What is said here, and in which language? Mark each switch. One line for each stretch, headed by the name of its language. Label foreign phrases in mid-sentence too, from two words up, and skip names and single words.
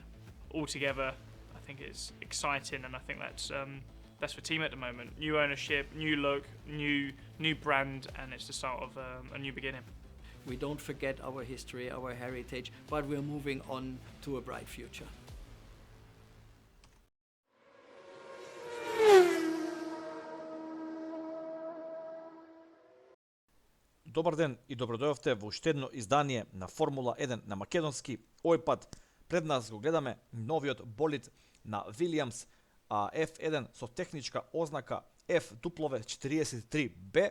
English: Altogether, I think it's exciting, and I think that's the team at the moment. New ownership, new look, new brand, and it's the start of a new beginning. We don't forget our history, our heritage, but we're moving on to a bright future.
Macedonian: Добар ден и добродојавте во уште едно издание на Формула 1 на македонски. Овој пат пред нас го гледаме новиот болид на Williams F1 со техничка ознака F43B.